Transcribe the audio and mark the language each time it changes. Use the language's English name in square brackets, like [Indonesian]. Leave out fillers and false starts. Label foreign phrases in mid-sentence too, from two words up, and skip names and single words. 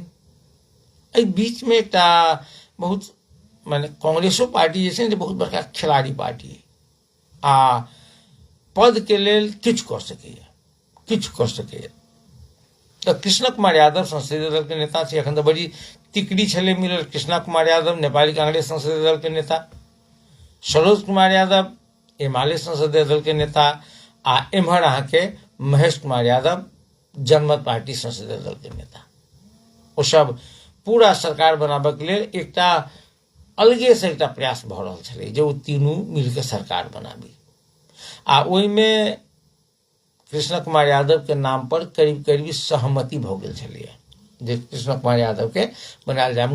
[Maithili] एहि बीच में एकटा बहुत माने कांग्रेसो पार्टी जे बहुत बड़का खिलाड़ी पार्टी आ पद के लेल किछु कर सकैया। तो कृष्ण कुमार यादव संसदीय दल के नेता छै, अखन तो बड़ी तिकड़ी छले मिलल। कृष्ण कुमार यादव नेपाली कांग्रेस संसदीय दल के नेता, सरोज कुमार यादव एमाले संसदीय दल के नेता, आ एम्हर अहाँ के महेश कुमार यादव जनमत पार्टी संसदीय दल के नेता। ओ सब पूरा सरकार बनाबे के लेल एकटा अलगे से एकटा प्रयास भ रहल छलै जे ओ तीनू मिलकर सरकार बनाबी। आ ओहिमे कृष्ण कुमार यादव के नाम पर करीब करीब सहमति भ गेल छलै जे कृष्ण कुमार यादव के बनायल जाय।